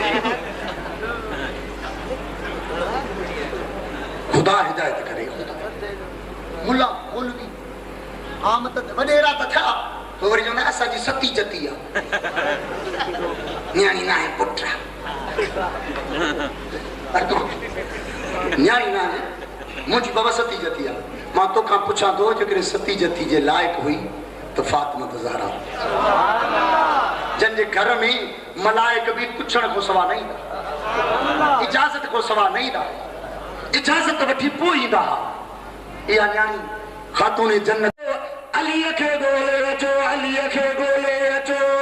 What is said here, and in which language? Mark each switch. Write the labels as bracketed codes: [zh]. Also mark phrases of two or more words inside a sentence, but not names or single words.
[sd] ख़ुदा हिदायत करे। मुल्ला मौलवी आम त वॾेरा त थिया, पोइ वरी चवंदा असांजी सती जती आहे, न्याणी न आहे पुट, न्याणी न आहे, मुंहिंजी बाबा सती जती आहे। मां तोखां पुछां थो, जेकॾहिं सती जती जे लाइक़ हुई त फातिमा ज़हरा, जंहिंजे घर में मलाइक बि पुछण खां सवाइ न ईंदा, इजाज़त खां सवाइ न ईंदा, इजाज़त वठी पोइ ईंदा हुआ। इहा न्याणी ख़ातून जन्नत। अलीअ खे ॻोल्हे अचो, अलीअ खे ॻोल्हे अचो।